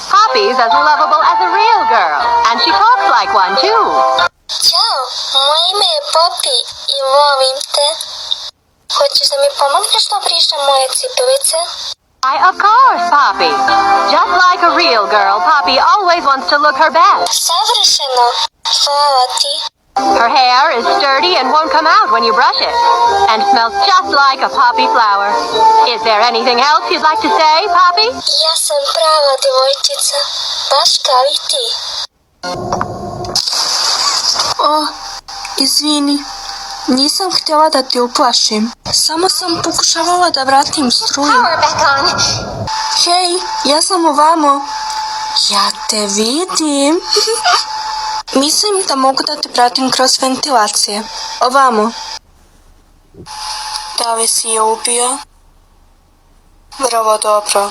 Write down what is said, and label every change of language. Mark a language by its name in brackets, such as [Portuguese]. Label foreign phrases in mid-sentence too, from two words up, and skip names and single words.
[English] Poppy's as lovable as a real girl, and she talks like one too. [Serbian] Ćao, moje ime je Poppy i volim te. Hoćeš da mi pomogneš da obrišem moje cipelice? [English] Why, of course, Poppy. Just like a real girl, Poppy always wants to look her best. [Serbian] Savršeno, hvala ti. [English] Her hair is sturdy and won't come out when you brush it, and smells just like a poppy flower. Is there anything else you'd like to say, Poppy? [Serbian] Ja sam prava djevojčica, baš kao i ti. Izvini, nisam htjela da te uplašim. Samo sam pokušavala da vratim struju. [English] Power back on. [Serbian] Hej, ja sam ovamo. Ja te vidim. Mislim da mogu da te pratim kroz ventilacije. Ovamo. Da li si je ubio? Vrlo dobro.